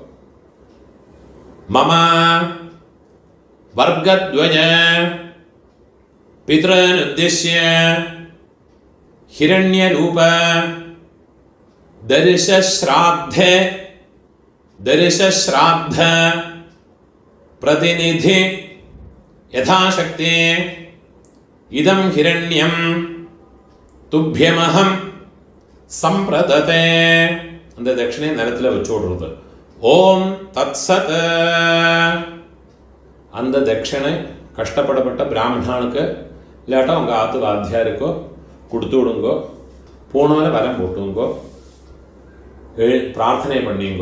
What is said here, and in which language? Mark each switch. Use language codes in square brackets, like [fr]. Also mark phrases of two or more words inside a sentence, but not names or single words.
[sa] മമ വർഗദ്വയ പിതॄനുദ്ദിശ്യ ഹിരണ്യരൂപ ദർശശ്രാദ്ധ പ്രതിനിധി യഥാശക്തി ഇദം ഹിരണ്യം തുഭ്യമഹം സംപ്രദതേ. [ta] அந்த தட்சிணையை நிலத்தில் வச்சு விடுறது. [sa] ஓம் தத்சத். [ta] அந்த தட்சிணை கஷ்டப்படப்பட்ட பிராமணனுக்கு இல்லாட்டா உங்கள் ஆத்து வாத்தியாருக்கோ கொடுத்து விடுங்கோ. பூணோல வலம் போட்டுங்கோ. பிரார்த்தனை பண்ணிங்கோ.